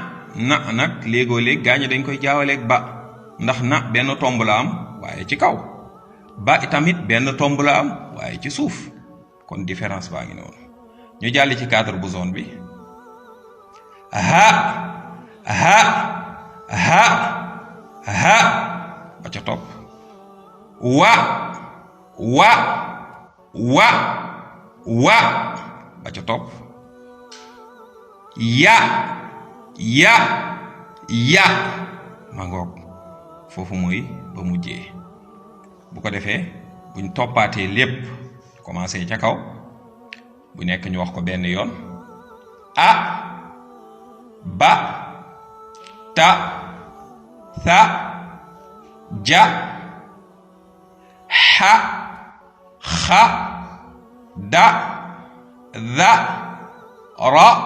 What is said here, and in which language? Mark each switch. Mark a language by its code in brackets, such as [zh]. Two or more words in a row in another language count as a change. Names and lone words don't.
[wo] nag léegoo-léeg gaañu dañ koy jaawaleeg ba, ndax na benn tomb la am waaye ci kaw ba tamit benn tomb la am waaye ci suuf kon différence baa ngi noonu ñu jàll ci cadre bu zone bi ha ha ha ha ba ca topp wa wa wa wa ba ca topp ya ya ya ma ngoog foofu mooy ba mujjee bu ko defee buñ toppaatee lépp commencé ca kaw bu nekk ñu wax ko benn yoon [ar] ا ب ت ث ج ح خ د ذ ر